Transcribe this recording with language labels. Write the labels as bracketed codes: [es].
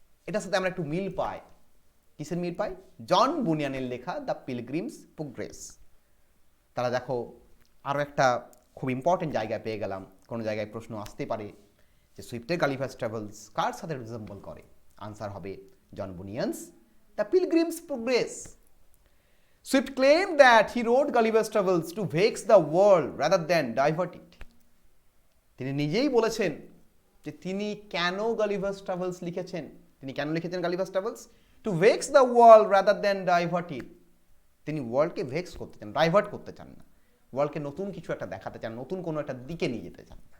[bn] এটার সাথে আমরা একটু মিল পাই। কিসের মিল পাই? জন বুনিয়ানের লেখা দ্য পিলগ্রিমস প্রোগ্রেস। তারা দেখো আরও একটা খুব ইম্পর্টেন্ট জায়গায় পেয়ে গেলাম, কোনো জায়গায় প্রশ্ন আসতে পারে যে সুইফটের গালিভার্স ট্রাভেলস কার সাথে রিজেম্বল করে? আনসার হবে জন বুনিয়ানস the Pilgrim's progress. [en] Swift claimed that he wrote Gulliver's Travels to vex the world rather than divert it. [bn] তিনি নিজেই বলেছেন যে তিনি কেন গালিভার্স ট্রাভেলস লিখেছেন। তিনি কেন লিখেছেন Gulliver's travels? [en] To vex the world rather than divert it. [bn] তিনি ওয়ার্ল্ডকে ভেক্স করতে চান, ডাইভার্ট করতে চান না। ওয়ার্ল্ডকে নতুন কিছু একটা দেখাতে চান, নতুন কোনো একটা দিকে নিয়ে যেতে চান।